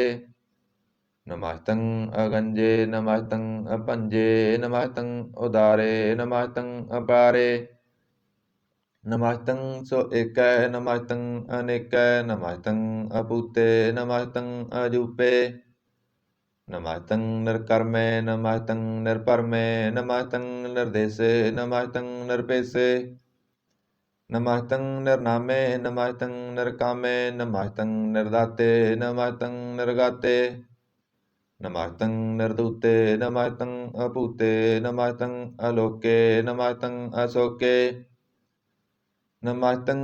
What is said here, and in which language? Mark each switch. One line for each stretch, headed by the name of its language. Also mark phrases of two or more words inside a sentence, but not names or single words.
Braj: ਨਮਸਤੰ ਅਗੰਜੇ, ਨਮਸਤੰ ਅਪੰਜੇ। ਨਮਸਤੰ ਉਦਾਰੇ, ਨਮਸਤੰ ਅਪਾਰੇ। ਨਮਸਤੰ ਸੋ ਏਕੈ, ਨਮਸਤੰ ਅਨੇਕੈ। ਨਮਸਤੰ ਅਪੂਤੇ, ਨਮਸਤੰ ਅਜੂਪੇ। नमस्तं निर्कर्मे नमस्तं निर्परमे नमस्तं निर्देशे नमस्तं निर्पेशे नमस्तं निर्नामे नमस्तं निर्कामे नमस्तं निर्दाते नमस्तं निर्गाते नमस्तं निर्दूते नमस्तं अपूते नमस्तं अलोके नमस्तं अशोके नमस्तं